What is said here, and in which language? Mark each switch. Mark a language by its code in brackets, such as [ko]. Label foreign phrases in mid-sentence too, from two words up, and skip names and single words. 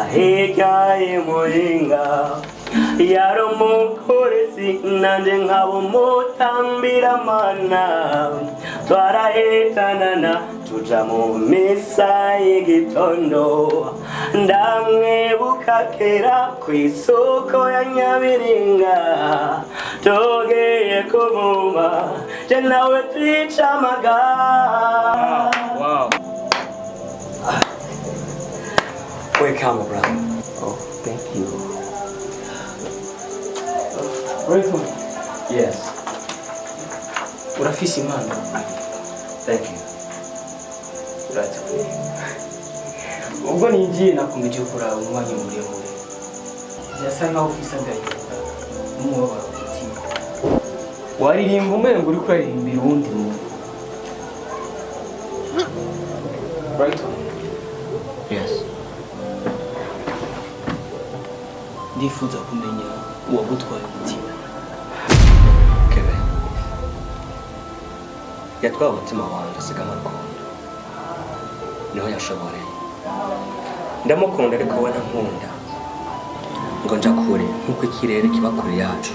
[rn] hirya y'umuhinga yari umupolisi nanje nkaba umutambira mana twarahitanana tuja mu misa y'igitondo ndamwibuka kera kw'isoko ya Nyabiringa togeye kumuma je nawe twica amagara. [en] Wow. Welcome, brother. Oh, thank you. Welcome. Yes. [rn] Urafise impano. [en] Thank you. Right. [rn] Ubwo ninjiye nakomeje kuraba umwanya muremure. Yasa nkaho ufise agahinda n'umubabaro ku mutima. Waririmba umengo uri kuririmbira uwundi muntu. [en] Right. Yes. [rn] Ndifuza kumenya uwagutwaye umutima. Kebe. Yatwaye umutima wanjye asiga mu rukundo. Niho yashoboreye. Ndamukunda ariko we ntankunda. Ngo nja kure nk'uko ikirere kiba kure yacu.